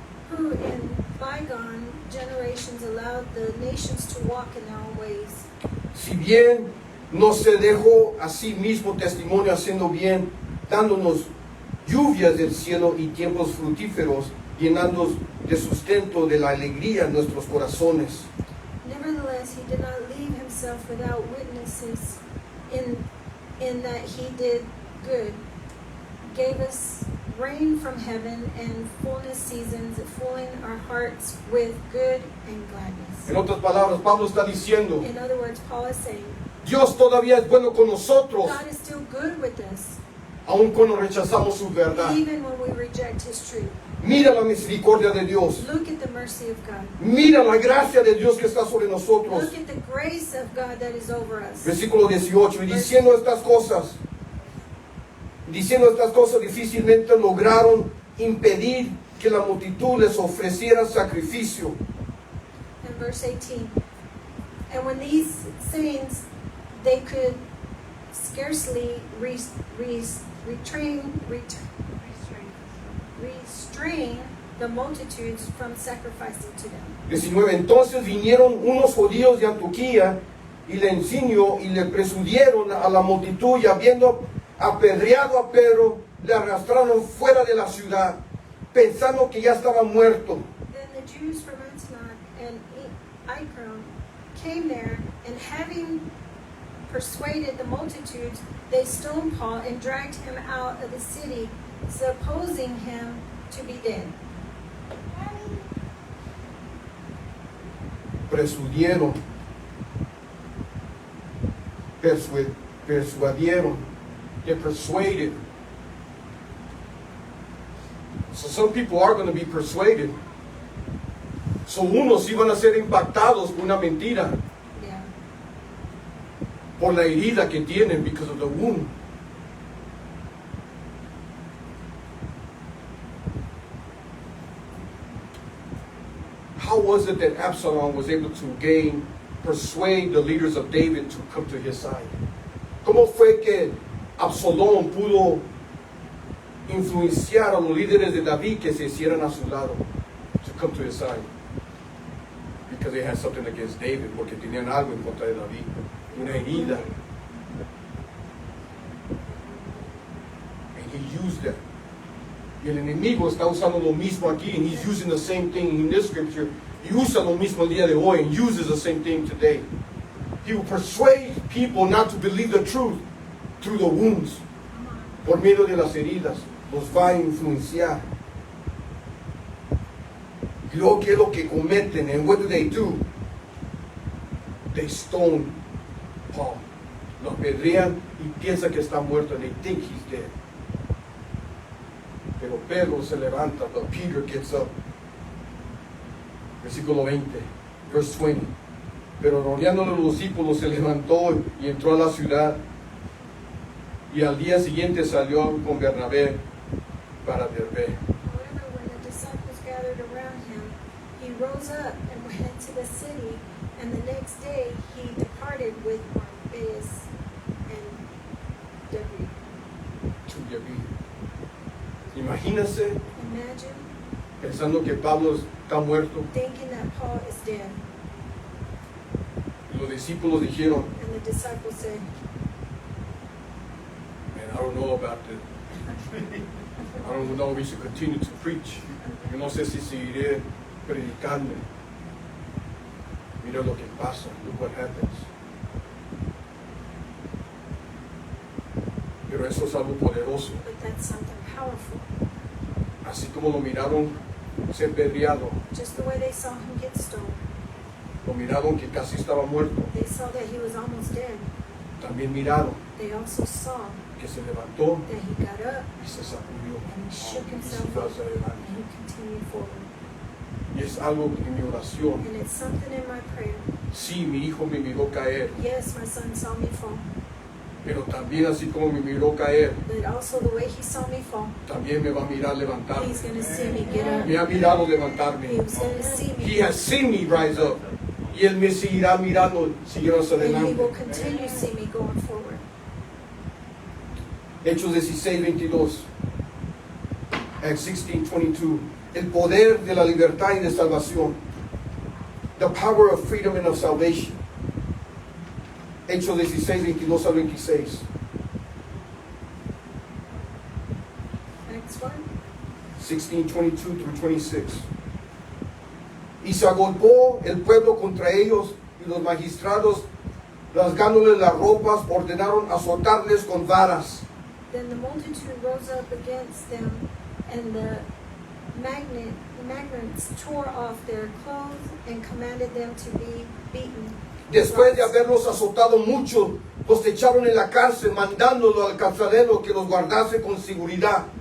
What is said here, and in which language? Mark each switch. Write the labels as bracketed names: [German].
[English] who in bygone generations allowed the nations to walk in their own ways. [Spanish] Si bien no se dejó a sí mismo testimonio haciendo bien, dándonos lluvias del cielo y tiempos fructíferos, llenando de sustento de la alegría nuestros corazones. [English] Nevertheless, he did not leave himself without witnesses in that he did good, gave us rain from heaven and fullness seasons, filling our hearts with good and gladness. [Spanish] En otras palabras, Pablo está diciendo, [English] In other words, Paul is saying, [Spanish] Dios todavía es bueno con nosotros, [English] God is still good with us, [Spanish] aun cuando rechazamos su verdad. [English] even when we reject his truth. [Spanish] Mira la misericordia de Dios. [English] Look at the mercy of God. [Spanish] Mira la gracia de Dios que está sobre nosotros. [English] Look at the grace of God that is over us. [Spanish] Versículo 18. Y diciendo estas cosas difícilmente lograron impedir que la multitud les ofreciera sacrificio. [English] And verse 18. And when these sayings, they could scarcely restrain the multitudes from sacrificing to them. 19. [Spanish] Entonces vinieron unos judíos de Antioquía y le enseñó y le presudieron a la multitud, y habiendo apedreado a Pedro, le arrastraron fuera de la ciudad, pensando que ya estaba muerto. [English] Then the Jews from Antioch and Iconium came there, and having persuaded the multitudes, they stoned Paul and dragged him out of the city, supposing him to be dead. [Spanish] Persuadieron, [English] they persuaded. So some people are going to be persuaded. [Spanish] So unos iban a ser impactados por una mentira, [English] Yeah. [Spanish] por la herida que tienen, [English] because of the wound. How was it that Absalom was able to persuade the leaders of David to come to his side? [Spanish] ¿Cómo fue que Absalom pudo influenciar a los líderes de David que se hicieran a su lado, [English] to come to his side? Because they had something against David, [Spanish] porque tenían algo en contra de David, una herida. [English] And he used that. [Spanish] Y el enemigo está usando lo mismo aquí, [English] and he's using the same thing in this scripture. [Spanish] Y usa lo mismo el día de hoy, [English] and uses the same thing today. He will persuade people not to believe the truth through the wounds. [Spanish] Por medio de las heridas, los va a influenciar. Y luego, ¿qué es lo que cometen? [English] And what do? They stone Paul. [Spanish] Lo apedrean y piensan que está muerto, [English] and they think he's dead. [Spanish] Pero Pedro se levanta, [English] but Peter gets up. [Spanish] Versículo 20, [English] verse 20. [Spanish] Pero rodeándole los discípulos se levantó y entró a la ciudad. Y al día siguiente salió con Bernabé para Derbe. [English] However, when the disciples gathered around him, he rose up and went into the city, and the next day he departed with Barnabas and Derbe. To Derbe. [Spanish] Imagínense [English] Imagine [Spanish] pensando que Pablo está muerto. [English] thinking that Paul is dead, [Spanish] Y los discípulos dijeron, [English] and the disciples said, man, I don't know about this. I don't know if we should continue to preach. [Spanish] Yo no sé si seguiré predicando. Mira lo que pasa. [English] Look what happens. [Spanish] Pero eso es algo poderoso. [English] But that's something powerful. [Spanish] Así como lo miraron ser pedreado, [English] Just the way they saw him get stoned, [Spanish] lo miraron que casi estaba muerto, [English] they saw that he was almost dead. [Spanish] también miraron [English] They also saw [Spanish] que se levantó [English] that he got up [Spanish] y se sacudió [English] and he shook [Spanish] y [English] himself [Spanish] siguió [English] up [Spanish] hacia [English] and [Spanish] adelante. [English] he continued forward. [Spanish] Y es algo que en mi oración, [English] And it's something in my prayer. [Spanish] sí, mi hijo me miró caer, [English] Yes, my son saw me fall, [Spanish] pero también así como me miró caer, [English] but also the way he saw me fall, [Spanish] también me va a mirar levantarme. [English] he's going to see me get up. [Spanish] Me ha mirado levantarme. [English] He was going to see He me, has seen me rise up. [Spanish] Y Él me seguirá mirando, siguiendo hacia [English] and he [Spanish] adelante. [English] will continue to see me going forward. [Spanish] Hechos 16:22. [English] Acts 16:22. [Spanish] El poder de la libertad y de salvación. [English] The power of freedom and of salvation. [Spanish] Hechos 16:22 al 26. [English] Next one. 16:22 through 26. [Spanish] Y se agolpó el pueblo contra ellos, y los magistrados, rasgándoles las ropas, ordenaron azotarles con varas. [English] Then the multitude rose up against them, and the magnates tore off their clothes and commanded them to be beaten. [Spanish] Después de haberlos azotado mucho, los echaron en la cárcel, mandándolo al carcelero que los guardase con seguridad.